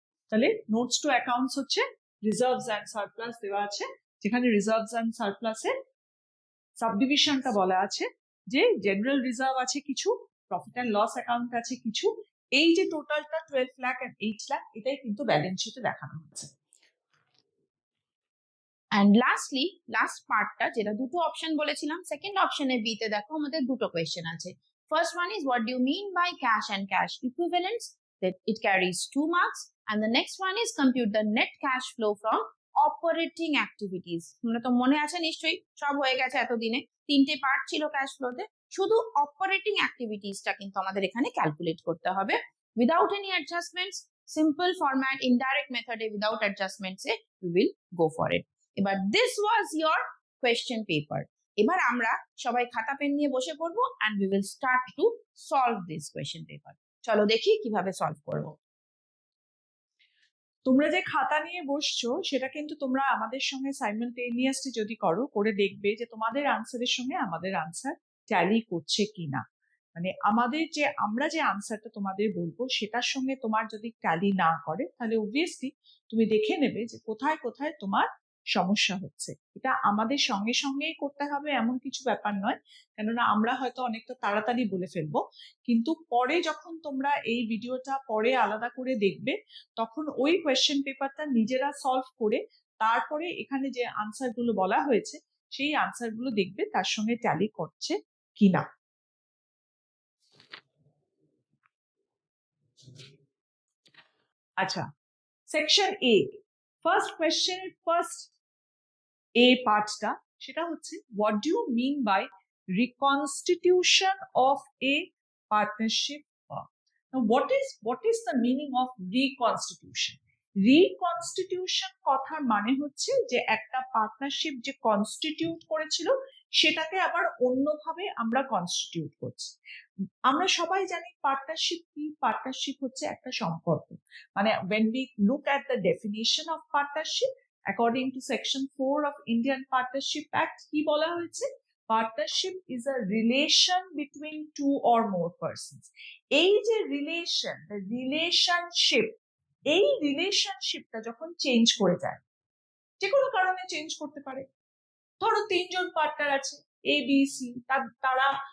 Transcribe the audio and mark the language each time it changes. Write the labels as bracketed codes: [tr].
[bn] তাহলে notes two accounts হচ্ছে reserves and surplus দেওয়া আছে, যেখানে রিজার্ভস এন্ড সারপ্লাসে সাবডিভিশনটা বলা আছে যে জেনারেল রিজার্ভ আছে কিছু, প্রফিট এন্ড লস অ্যাকাউন্ট আছে কিছু, এই যে টোটালটা 12 লাখ এন্ড 8 লাখ এটাই কিন্তু ব্যালেন্স শিটে দেখানো হচ্ছে। অ্যান্ড লাস্টলি লাস্ট পার্টটা, যেটা দুটো অপশন বলেছিলাম, সেকেন্ড অপশনে বি তে দেখো আমাদের দুটো কোয়েশ্চেন আছে। [en] First one is what do you mean by cash and cash equivalents, that it carries 2 marks, and the next one is compute the net cash flow from operating activities। [bn] তোমরা তো মনে আছে নিশ্চয়ই, সব হয়ে গেছে এতদিনে, তিনটে পার্ট ছিল ক্যাশ ফ্লোতে, শুধু অপারেটিং অ্যাক্টিভিটিসটা কিন্তু আমাদের এখানে ক্যালকুলেট করতে হবে without any অ্যাডজাস্টমেন্টস, simple format, indirect মেথডে without অ্যাডজাস্টমেন্টস A [en] We will go for it. এবার this was your question paper. [bn] এবার আমরা সবাই খাতা পেন নিয়ে বসে পড়বো [en] and we will start to solve this question paper। [bn] চলো দেখি কিভাবে সলভ করব। তোমরা যে খাতা নিয়ে বসছো সেটা কিন্তু তোমরা আমাদের সঙ্গে সাইমালটেনিয়াসলি যদি করো, করে দেখবে যে তোমাদের আনসারের সঙ্গে আমাদের আনসার ট্যালি করছে কিনা, মানে আমাদের যে আমরা যে আনসারটা তোমাদের বলবো সেটার সঙ্গে তোমার যদি ট্যালি না করে, তাহলে অবভিয়াসলি তুমি দেখে নেবে যে কোথায় কোথায় তোমার সমস্যা হচ্ছে। এটা আমাদের সঙ্গে সঙ্গেই করতে হবে এমন কিছু ব্যাপার নয়, কেননা আমরা হয়তো অনেকটা তাড়াতাড়ি বলে ফেলবো, কিন্তু পরে যখন তোমরা এই ভিডিওটা পরে আলাদা করে দেখবে, তখন ওই কোয়েশ্চেন পেপারটা নিজেরা সলভ করে তারপরে এখানে যে আনসার গুলো বলা হয়েছে সেই আনসার গুলো দেখবে তার সঙ্গে ট্যালি করছে কিনা। আচ্ছা, সেকশন এ, ফার্স্ট কোয়েশ্চেন, ফার্স্ট এ পার্টটা, সেটা হচ্ছে [en] What do you mean by reconstitution of a partnership firm. Now, what is the meaning of reconstitution? [bn] Reconstitution কথার মানে হচ্ছে যে একটা পার্টনারশিপ যে কনস্টিটিউট করেছিল সেটাকে আবার অন্যভাবে আমরা কনস্টিটিউট করছি। আমরা সবাই জানি পার্টনারশিপ কি, পার্টনারশিপ হচ্ছে একটা সম্পর্ক, মানে [en] when we look at the definition of partnership according to section 4 of Indian Partnership Act, [bn] কি বলা হয়েছে, partnership [en] is a relation between two or more persons। [bn] এই যে রিলেশনশিপ, এই রিলেশনশিপটা যখন চেঞ্জ করে যায়, যে কোনো কারণে চেঞ্জ করতে পারে, ধরো 3 জন পার্টনার আছে এ বি সি, তারা